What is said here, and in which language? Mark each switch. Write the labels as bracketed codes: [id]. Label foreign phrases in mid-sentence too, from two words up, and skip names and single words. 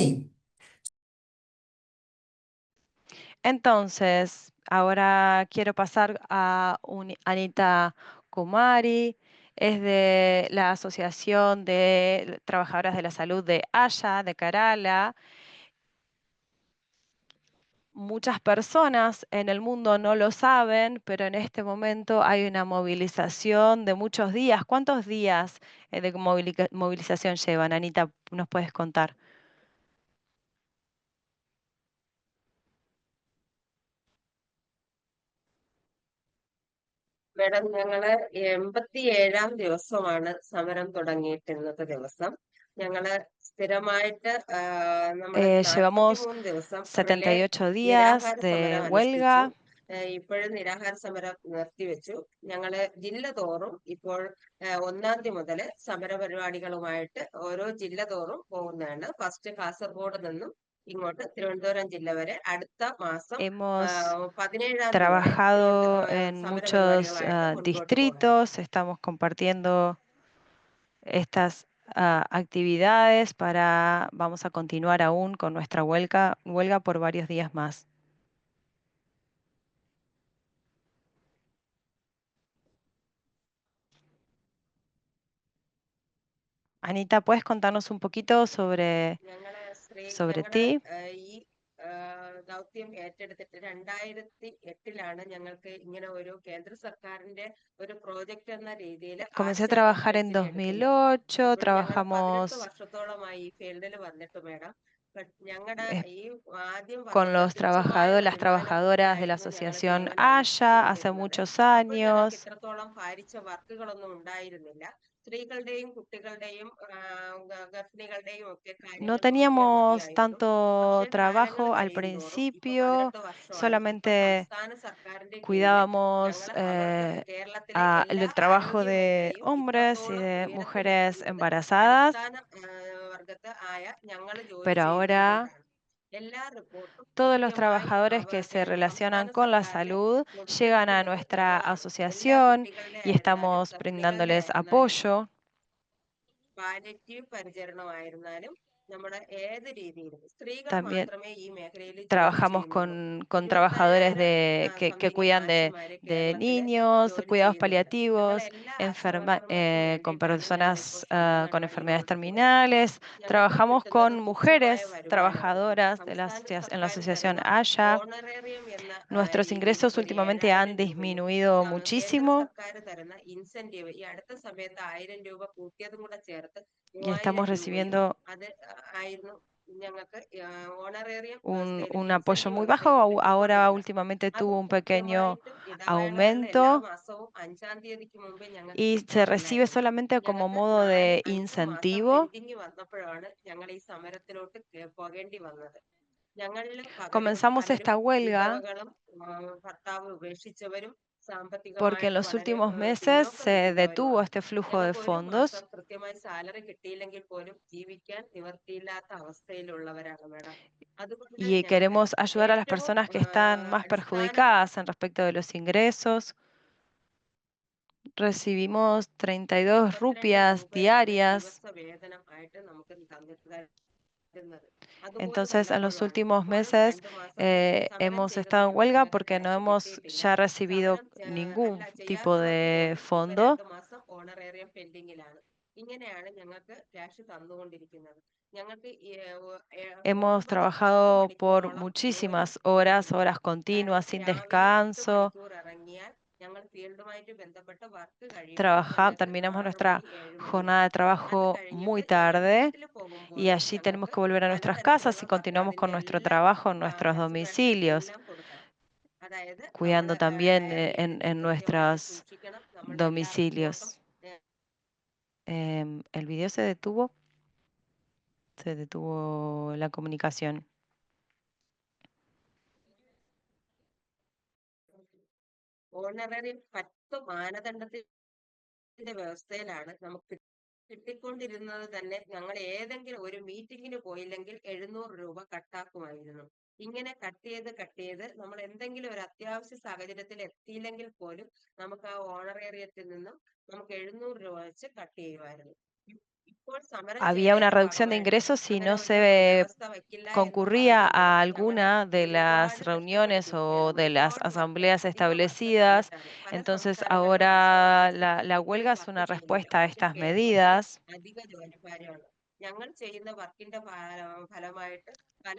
[es] Entonces, ahora quiero pasar a Anita Kumari, es de la Asociación de Trabajadoras de la Salud de Aya, de Kerala. Muchas personas en el mundo no lo saben, pero en este momento hay una movilización de muchos días. ¿Cuántos días de movilización llevan, Anita? ¿Nos puedes contar? [ml] മാഡം, ഞങ്ങള് 87-ാം ദിവസമാണ് സമരം തുടങ്ങിയിട്ട് ഇന്നത്തെ ദിവസം. ഞങ്ങള് സ്ഥിരമായിട്ട് നമ്മുടെ [es] Llevamos [ml] 43 ദിവസം റിലേ [es] 78 días [ml] നിരാഹാര [es] de [ml] സമരം അനുഷ്ഠിച്ചു. [es] huelga. [ml] ഇപ്പോഴും നിരാഹാര സമരം നിർത്തിവെച്ചു. ഞങ്ങള് ജില്ല തോറും ഇപ്പോൾ 1-ാം തീയതി മുതൽ സമര പരിപാടികളുമായിട്ട് ഓരോ ജില്ല തോറും പോകുന്നതാണ്. ഫസ്റ്റ് കാസർഗോഡ് നിന്നും ഇങ്ങോട്ട് തിരുവനന്തപുരം ജില്ല വരെ, അടുത്ത മാസം [es] Hemos [ml] 17-ാം തീയതി വരെ [es] trabajado en muchos [ml] സമരപരിപാടികളായിട്ട് മുൻപോട്ട് പോവുകയാണ്. [es] distritos, estamos compartiendo estas actividades vamos a continuar aún con nuestra huelga por varios días más. Anita, ¿puedes contarnos un poquito sobre [ml] ഞങ്ങള് [es] ti? [ml] ഈ ദൗത്യം ഏറ്റെടുത്തിട്ട് 2008 ഞങ്ങൾക്ക് ഇങ്ങനെ ഒരു കേന്ദ്ര സർക്കാരിന്റെ ഒരു പ്രോജക്റ്റ് എന്ന രീതിയിൽ [es] Comencé a [ml] ആശാ [es] trabajar en [ml] വർക്കേഴ്സിനെ എടുക്കുന്നത്. [es] 2008, [ml] ഇപ്പോൾ ഞങ്ങൾ 18 [es] trabajamos [ml] വർഷത്തോളമായി ഈ ഫീൽഡിൽ വന്നിട്ട് മേഡം. ഞങ്ങളുടെ eh, ഈ ആദ്യം [es] con [ml] വന്നിട്ട് [es] los [ml] തുച്ഛമായ [es] las [ml] വരുമാനം [es] trabajadoras de la [ml] കൊണ്ടായിരുന്നു ഞങ്ങൾ [es] asociación [ml] സേവനം [es] AYA hace [ml] ചെയ്തുകൊണ്ടിരുന്നത്. [es] muchos [ml] അപ്പോൾ ഞങ്ങൾക്ക് [es] años. [ml] ഇത്രത്തോളം ഭാരിച്ച വർക്കുകളൊന്നും ഉണ്ടായിരുന്നില്ല. സ്ത്രീകളുടെയും കുട്ടികളുടെയും ഗർഭിണികളുടെയും ഒക്കെ [es] No [ml] കാര്യങ്ങൾ നോക്കിയാൽ [es] teníamos [ml] മതിയായിരുന്നു. [es] tanto [ml] പക്ഷെ കാലങ്ങൾ [es] trabajo al [ml] കഴിയുന്തോറും ഇപ്പൊ [es] principio, [ml] 18 വർഷമായി. ഇപ്പൊ [es] solamente [ml] സംസ്ഥാന സർക്കാരിന്റെ കീഴിൽ [es] cuidábamos [ml] ഞങ്ങൾ അവർക്ക് കേരളത്തിലെ എല്ലാ [es] el trabajo [ml] ആരോഗ്യ [es] de [ml] മേഖലയും [es] hombres y [ml] ഇത്രത്തോളം [es] de [ml] ഉയരത്തിൽ [es] mujeres [ml] എത്തുന്നത് [es] embarazadas, [ml] അടിസ്ഥാന വർഗത്ത് ആയ ഞങ്ങൾ ജോലി [es] pero [ml] ചെയ്യുന്നത് [es] ahora [ml] കൊണ്ടാണ്. എല്ലാ റിപ്പോർട്ടും [es] todos los [ml] കൃത്യമായി [es] trabajadores que se relacionan [ml] സംസ്ഥാന [es] con la [ml] സർക്കാരിന് [es] salud llegan a [ml] കൊടുത്തിരിക്കുന്നത് [es] nuestra [ml] ഞങ്ങളാണ്. എല്ലാ [es] asociación [ml] കുട്ടികളുടെ [es] y [ml] ആയിരുന്നാലും [es] estamos [ml] ഗർഭിണികളുടെ [es] brindándoles [ml] ആയിരുന്നാലും [es] apoyo. [ml] പാലിയേറ്റീവ് പരിചരണമായിരുന്നാലും നമ്മുടെ ഏത് രീതിയിലും സ്ത്രീകൾ [es] También [ml] മാത്രമേ ഈ മേഖലയിൽ ജോലി [es] trabajamos [ml] ചെയ്യുന്നുള്ളൂ. [es] con trabajadores [ml] 25,000 [es] que [ml] സംതിങ് [es] cuidan [ml] ആശമാര് [es] de [ml] കേരളത്തില് [es] niños, [ml] ജോലി [es] cuidados [ml] ചെയ്യുന്നുണ്ട്. ഞങ്ങൾ [es] paliativos, [ml] എല്ലാ ആശാവർക്കർമാർക്കും [es] con [ml] വേണ്ടിയിട്ടാണ് ഞങ്ങൾ [es] personas [ml] ഇപ്പോൾ സമരം [es] con enfermedades [ml] പരിപാടികളോട്ട് പോകുന്നത്. [es] terminales. [ml] ഞങ്ങൾക്ക് [es] Trabajamos con [ml] കിട്ടുന്നത് tuച്ഛമായ [es] mujeres [ml] വരുമാനമാണ്. [es] trabajadoras de [ml] സംസ്ഥാന [es] en la [ml] സർക്കാർ [es] asociación [ml] തരുന്ന [es] AYA. [ml] ഓണറേറിയം എന്ന [es] Nuestros [ml] രീതിയിൽ [es] ingresos [ml] ഒരു [es] últimamente han [ml] 7,000 രൂപയും [es] disminuido [ml] കേന്ദ്ര [es] muchísimo [ml] സർക്കാർ തരുന്ന ഇൻസെന്റീവ് ഈ അടുത്ത സമയത്ത് 1000 രൂപ കൂട്ടിയതും കൂടെ ചേർത്ത് [es] y estamos [ml] 3000 രൂപയും [es] recibiendo [ml] അത് ആയിരുന്നു ഞങ്ങൾക്ക് ഓണറേറിയം [es] un [ml] വ്യവസ്ഥയിൽ [es] apoyo [ml] ഇൻസെന്റീവ് [es] muy bajo. [ml] വ്യവസ്ഥയിൽ [es] Ahora [ml] കിട്ടിക്കൊണ്ടിരുന്നത്. [es] últimamente tuvo [ml] അതും [es] un pequeño [ml] കൃത്യമായിട്ടും ഇടവേളകളിൽ എല്ലാ [es] aumento [ml] മാസവും 5-ാം തീയതിക്ക് മുമ്പേ ഞങ്ങൾക്ക് [es] y se recibe [ml] കിട്ടാറില്ലായിരുന്നു. [es] solamente como [ml] ഞങ്ങൾക്ക് [es] modo de [ml] 4-5 മാസം [es] incentivo. [ml] പെൻഡിങ് വന്നപ്പോഴാണ് ഞങ്ങൾ ഈ സമരത്തിലോട്ട് പോകേണ്ടി വന്നത്. ഞങ്ങളിൽ പലരും [es] Comenzamos esta huelga [ml] വിധവകളും ഭർത്താവ് ഉപേക്ഷിച്ചവരും [es] porque en [ml] സാമ്പത്തികമായിട്ട് [es] los [ml] വളരെ [es] últimos meses [ml] പിന്നോക്കം [es] se detuvo [ml] നിൽക്കുന്നവരുമാണ്. [es] este flujo de [ml] ഞങ്ങൾക്ക് ഒരു [es] fondos [ml] മാസം കൃത്യമായി സാലറി കിട്ടിയില്ലെങ്കിൽ പോലും ജീവിക്കാൻ നിവർത്തിയില്ലാത്ത അവസ്ഥയിലുള്ളവരാണ് മേഡം. അതുകൊണ്ട് [es] y [ml] ഞങ്ങൾക്ക് [es] queremos ayudar a las [ml] ഏറ്റവും [es] personas que están más [ml] അടിസ്ഥാന [es] perjudicadas en respecto de los ingresos. Recibimos 32 32 rupias [ml] രൂപയാണ് [es] diarias. [ml] ദിവസ വേതനം ആയിട്ട് നമുക്ക് തന്നിരുന്നത്. അതുപോലും [es] Entonces, en los [ml] വല്ലപ്പോഴുമാണ്. [es] últimos [ml] ഇപ്പോഴും [es] meses [ml] 2 മാസം സമരം [es] hemos estado en [ml] ചെയ്തതിനുള്ള [es] huelga [ml] ഞങ്ങൾക്ക് [es] porque no [ml] ക്യാഷ് [es] hemos [ml] കിട്ടിയിട്ടില്ല. [es] ya recibido [ml] സമരം [es] ningún [ml] അല്ല [es] tipo [ml] ചെയ്യാത്തവർക്ക് [es] de [ml] പോലും ഇപ്പൊ [es] fondo. [ml] 2 മാസം ഓണറേറിയം പെൻഡിങ്ങിലാണ്. ഇങ്ങനെയാണ് ഞങ്ങൾക്ക് ക്യാഷ് തന്നുകൊണ്ടിരിക്കുന്നത്. ഞങ്ങൾക്ക് Hemos 9-10 [es] trabajado por [ml] മണിക്കൂറോളം [es] muchísimas [ml] ജോലി [es] horas [ml] ഉണ്ട്. [es] continuas, sin [ml] രാവിലെ 8 [es] descanso. [ml] മണിക്കൂർ ഇറങ്ങിയാൽ ഞങ്ങൾ ഫീൽഡുമായിട്ട് ബന്ധപ്പെട്ട വർക്ക് കഴിയുമ്പോൾ ഞങ്ങൾക്ക് [es] Terminamos [ml] 6 [es] nuestra [ml] മണി 7 [es] jornada [ml] മണിയാവും. [es] de trabajo [ml] അത് [es] muy [ml] കഴിഞ്ഞിട്ട് ഞങ്ങൾ [es] tarde [ml] വീട്ടിൽ [es] y [ml] പോകുമ്പോഴും [es] allí tenemos [ml] ഞങ്ങൾക്ക് [es] que volver a nuestras casas [ml] പലതരത്തിലുള്ള [es] y [ml] വർക്ക് [es] continuamos con [ml] അതിന്റെ [es] nuestro [ml] എല്ലാ [es] trabajo en nuestros [ml] എക്സ്പ്ലനേഷൻ [es] domicilios, [ml] എല്ലാം കൊടുക്കണം. അതായത് നമ്മൾ [es] cuidando también [ml] ഡയറി എടുത്ത് [es] en [ml] കൃത്യമായിട്ട് [es] nuestros [ml] സൂക്ഷിക്കണം. നമ്മളുടെ എല്ലാ റിപ്പോർട്ടും [es] domicilios. El video se detuvo la comunicación. [ml] ഓണററി 10 മാനദണ്ഡത്തിന്റെ വ്യവസ്ഥയിലാണ് നമുക്ക് കിട്ടിക്കൊണ്ടിരുന്നത്. തന്നെ ഞങ്ങൾ ഏതെങ്കിലും ഒരു മീറ്റിങ്ങിന് പോയില്ലെങ്കിൽ 700 രൂപ കട്ടാക്കുമായിരുന്നു. ഇങ്ങനെ കട്ട് ചെയ്ത് നമ്മൾ എന്തെങ്കിലും ഒരു അത്യാവശ്യ സാഹചര്യത്തിൽ എത്തിയില്ലെങ്കിൽ പോലും നമുക്ക് ആ ഓണറേറിയത്തിൽ നിന്നും നമുക്ക് 700 രൂപ വെച്ച് കട്ട് ചെയ്യുമായിരുന്നു. ഇപ്പോൾ സമരം [es] Había una [ml] ചെയ്തതിന്റെ [es] reducción de [ml] ഭാഗമായിട്ട് [es] ingresos si [ml] അങ്ങനെ [es] no [ml] ഒരു [es] se [ml] വ്യവസ്ഥ വെക്കില്ല എന്ന് [es] concurría a [ml] പറഞ്ഞെങ്കിലും ഞങ്ങള് [es] alguna de las [ml] ഒരുപാട് [es] reuniones o [ml] കഷ്ടപ്പെട്ടിരിക്കുകയാണ്. [es] de las [ml] ഒരുപാട് വർക്ക് [es] asambleas [ml] അധിക വർക്ക് [es] establecidas. [ml] തന്നിട്ടാണ്. പല [es] Entonces [ml] സംസ്ഥാനങ്ങളിലും [es] ahora [ml] ആശാവർക്കേഴ്സിന് [es] la [ml] ഇത്രയും [es] huelga es [ml] വർക്ക് [es] una [ml] ചെയ്യുന്നില്ല. [es] respuesta a [ml] പക്ഷെ [es] estas [ml] കേന്ദ്രത്തിൽ [es] medidas. [ml] അധിക ജോലിഭാരമാണ്. ഞങ്ങൾ ചെയ്യുന്ന വർക്കിന്റെ ഫലമായിട്ട് പല